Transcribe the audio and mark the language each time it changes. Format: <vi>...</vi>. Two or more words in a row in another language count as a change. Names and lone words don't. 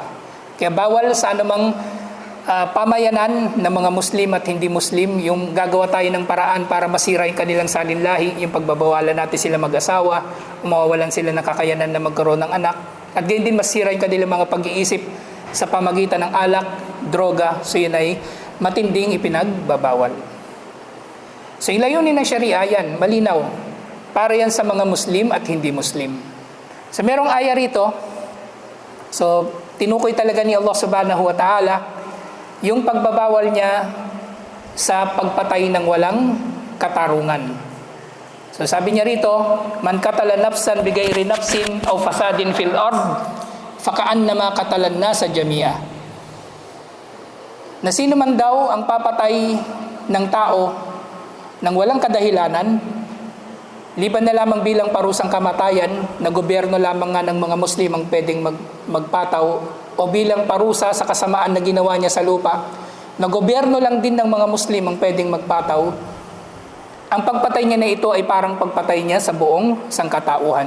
<tl>Kaya bawal sa anumang pamayanan ng mga Muslim at hindi Muslim, yung gagawa tayo ng paraan para masira yung kanilang salinlahi, yung pagbabawalan natin sila mag-asawa, mawawalan sila ng kakayanan na magkaroon ng anak, at gayon din masira yung kanilang mga pag-iisip sa pamagitan ng alak, droga, so yun ay matinding ipinagbabawal. So yung layunin ng Sharia, yan, malinaw. Para yan sa mga Muslim at hindi Muslim. So merong aya rito, so tinukoy talaga ni Allah</tl> <ar>سبحانه وتعالى</ar> <tl>yung pagbabawal niya sa pagpatay ng walang katarungan.</tl> <ar>So sabi niya rito, من قتل نفسا بغير نفس أو فساد في الأرض فكأنما قتل الناس جميعا.</ar> <tl>Na sino man daw ang papatay ng tao nang walang kadahilanan, liban na lamang bilang parusang kamatayan, na gobyerno lamang nga ng mga Muslim ang pwedeng magpataw, o bilang parusa sa kasamaan na ginawa niya sa lupa, na gobyerno lang din ng mga Muslim ang pwedeng magpataw, Ang pagpatay niya na ito ay parang pagpatay niya sa buong sangkatauhan.</tl>